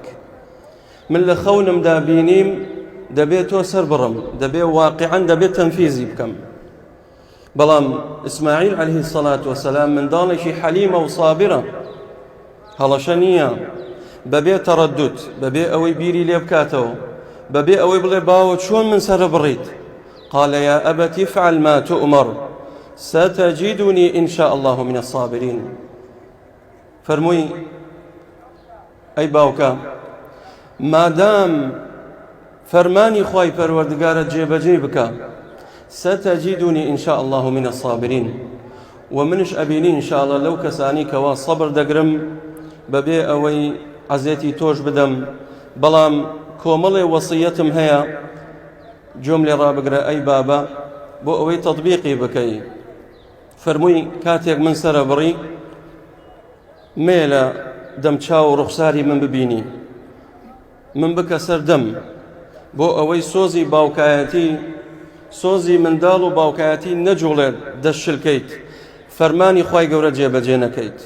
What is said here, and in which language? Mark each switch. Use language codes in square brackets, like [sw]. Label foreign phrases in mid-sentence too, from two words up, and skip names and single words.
[ckb] من لە خەونمدا بینیم دەبێت تۆ سەر بڕم، دەبێت واقعەن دەبێت تەنفیزی بکەم. بەڵام ئیسماعیل [ar] عەلەیهی السەڵاتو وەسەلام [ckb] منداڵێکی حەلیمە و سابرە، هەڵەشە نییە، بەبێ تەڕەدوت، بەبێ ئەوەی بیری لێ بکاتەوە، بەبێ ئەوەی بڵێ باوە چۆن من سەرە بڕیت. [ar] قال يا أبت افعل ما تؤمر ستجدني إن شاء الله من الصابرين. [ckb] فەرمووی ئەی باوکە، مادام فەرمانی خوای پەروەردگارە جێبەجێ بکە، [ar] ستجدني إن شاء الله من الصابرين. [ckb] ومنش ئەبینی [ar] إن شاء الله [ckb] لەو کەسانی کەوا سەبر دەگرم بەبێ ئەوەی عەزێتی تۆش بدەم. بەڵام کۆمەڵێ وەسیەتم هەیە، جۆم لێ ڕابگرە ئەی بابە بۆ ئەوەی تەطبیقی بکەی. فەرمووی کاتێک من سەرە بڕی مێلە دەم چاو و ڕوخساری من ببینی، من بکە سەر دەم بۆ ئەوەی سۆزی باوکایەتی، سۆزی منداڵ و باوکایەتی نەجوڵێت دەشلکەیت، فەرمانی خوای گەورە جێبەجێ نەکەیت.